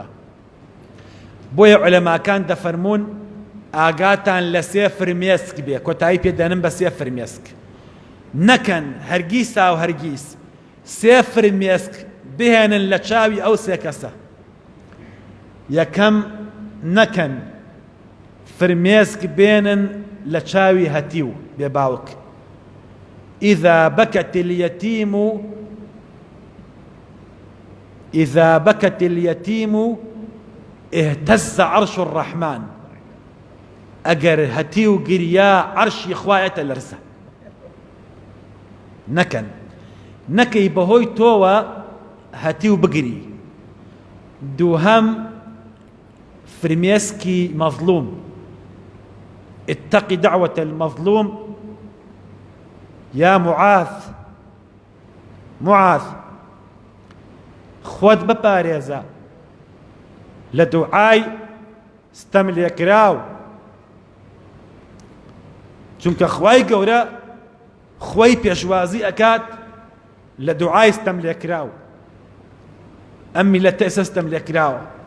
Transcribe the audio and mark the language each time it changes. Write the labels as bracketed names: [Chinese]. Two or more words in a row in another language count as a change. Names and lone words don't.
[Central Kurdish] بۆیە عولەماکان دەفەرمون ئاگاتان لە 3 فرمێسک بێ، کۆتایی پێدەنم بە 3 فرمێسک نەکەن، هەرگیسا و هەرگیز 3 فرمێسک بهێنن لە چاوی ئەو 3 کەسە. یەکەم نەکەن فرمێسک بێنن لە چاوی هەتیو بێ باوک. [Arabic] إذا بكت اليتيم اهتز عرش الرحمن، [Central Kurdish] ئەگەر هەتیو گریا عەرشی خوایەتە لەرزە. نەکەی بەهۆی تۆوە هەتیو بگری. دووهەم فرمێسکی مەظلوم، [Arabic] اتقي دعوة المظلوم يا معاذ [Central Kurdish] خۆت بپارێزە لە دوعای ستەم لێکراو، چونکە خوای گەورە خۆی پێشوازی ئەکات لە دوعای ستەم لێکراو، ئەم میلەتە ئێستا ستەم لێکراوە.